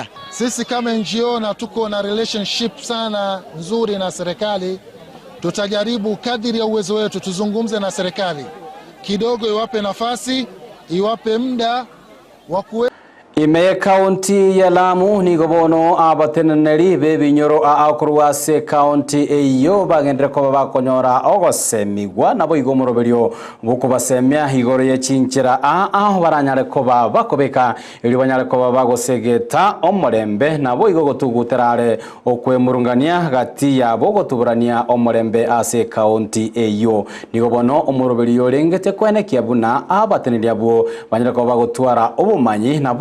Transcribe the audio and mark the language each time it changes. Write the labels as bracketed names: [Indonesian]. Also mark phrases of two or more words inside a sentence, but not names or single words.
[Swahili] Sisi kama NGO na tuko na relationship sana nzuri na serikali, tutajaribu kadiri ya uwezo wetu tuzungumze na serikali kidogo, iwape nafasi, iwape muda wa [Gusii] Ime kaunti ya Lamu ni gobono abateneneri bebinyoro akurwase kaunti eyo bagendere ko bakonyora ogosemigwa nabo igomoroberio bukubasemya higoreye chinchira aho baranyare ko bakobeka iri banyare ko bagosegeta omorembe nabo igogotuguterare okwemurungania gati yabo gotuburania omorembe ase kaunti eyo ni gobono omoroberio rengete kwene kiabuna abateneri abo banyare ko bagotwara obumanyi nabo